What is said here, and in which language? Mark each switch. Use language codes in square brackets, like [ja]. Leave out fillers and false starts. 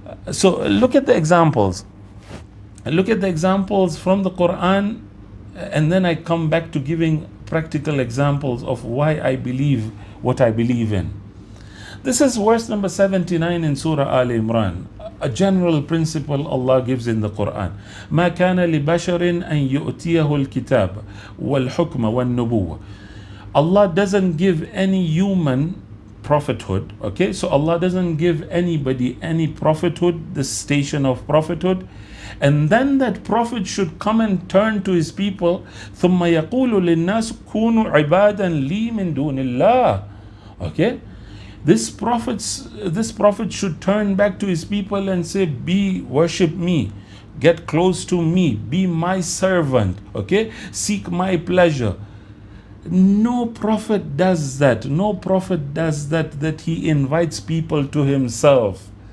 [en] So look at the examples. Look at the examples from the Qur'an, and then I come back to giving practical examples of why I believe what I believe in. This is verse number 79 in Surah Al Imran. A general principle Allah gives in the Qur'an. [ar] ما كان لبشر أن يؤتيه الكتاب والحكم والنبوة. [en] Allah doesn't give any human prophethood. Okay, so Allah doesn't give anybody any prophethood, the station of prophethood, and then that prophet should come and turn to his people. [ar] ثم يقول للناس كونوا عبادا لي من دون الله. Okay, [en] This prophet should turn back to his people and say, worship me, get close to me, be my servant, okay? Seek my pleasure. No prophet does that. No prophet does that he invites people to himself.